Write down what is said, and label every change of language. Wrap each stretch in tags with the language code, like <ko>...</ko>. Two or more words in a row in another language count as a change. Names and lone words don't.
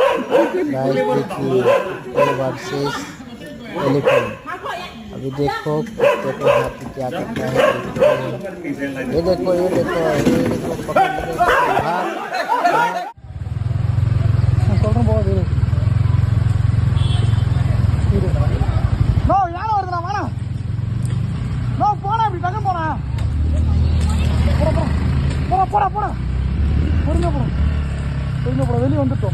<en>versus elephant.</en> <hi>अभी देखो कुत्ते को हाथी क्या करता है। ये देखो पकड़ लो, भाग।</hi> <ta>நோ யாரும் வருதுண்ணா வாண்ணா. நோ போனா இப்படி டக்கு போனா. போடா போடா போடா போடா பொறுங்க போடா பொறுங்க போடா வெளியே வந்துட்டோம்.</ta>